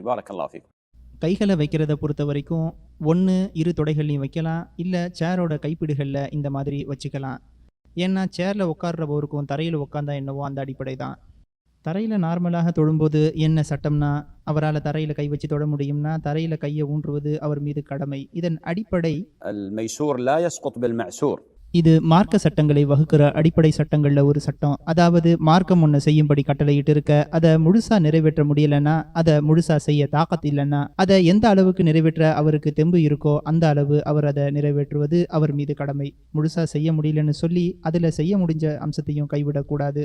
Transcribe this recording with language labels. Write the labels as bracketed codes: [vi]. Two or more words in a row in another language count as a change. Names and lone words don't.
[ta] கைகளை வைக்கிறத பொறுத்த வரைக்கும் ஒன்று 2 தொடைகள்லையும் வைக்கலாம், இல்லை சேரோட கைப்பிடிகளில் இந்த மாதிரி வச்சுக்கலாம். ஏன்னா சேரில் உட்கார்றவருக்கும் தரையில் உட்காந்தா என்னவோ அந்த அடிப்படை தான். தரையில் நார்மலாக தொழும்போது என்ன சட்டம்னா, அவரால் தரையில் கை வச்சு தொட முடியும்னா தரையில் கையை ஊன்றுவது அவர் மீது கடமை. இதன் அடிப்படை [ar] الميسور لا يسقط بالمعسور. [ta] இது மார்க்க சட்டங்களை வகுக்கிற அடிப்படை சட்டங்கள்ல ஒரு சட்டம். அதாவது மார்க்கம் ஒன்று செய்யும்படி கட்டளையிட்டு இருக்க அதை முழுசா நிறைவேற்ற முடியலன்னா, அதை முழுசா செய்ய தாக்கத்து இல்லைன்னா, அதை எந்த அளவுக்கு நிறைவேற்ற அவருக்கு தெம்பு இருக்கோ அந்த அளவு அவர் அதை நிறைவேற்றுவது அவர் மீது கடமை. முழுசா செய்ய முடியலன்னு சொல்லி அதில் செய்ய முடிஞ்ச அம்சத்தையும் கைவிடக்கூடாது.